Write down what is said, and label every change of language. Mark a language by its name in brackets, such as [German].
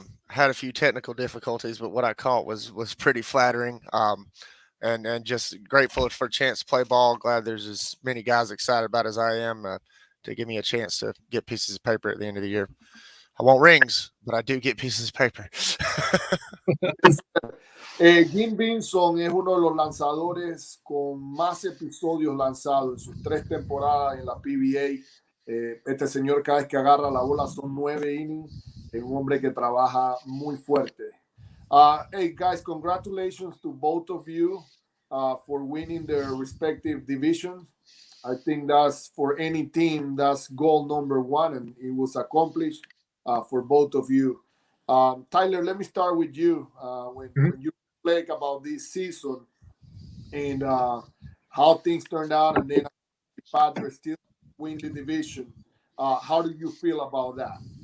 [English] Had a few technical difficulties, but what I caught was pretty flattering. And just grateful for a chance to play ball. Glad there's as many guys excited about as I am to give me a chance to get pieces of paper at the end of the year. I want rings, but I do get pieces of paper. [Spanish] Jim Vinson es uno de los lanzadores con más episodios lanzados en sus 3 temporadas en la PBA. Este señor cada vez que agarra la bola son 9 innings. Es un hombre que trabaja muy fuerte. [English] Hey guys, congratulations to both of you for winning their respective divisions. I think that's for any team, that's goal number 1, and it was accomplished for both of you. Tyler, let me start with you. When you reflect about this season and how things turned out, and then the Padres still win the division, how do you feel about that?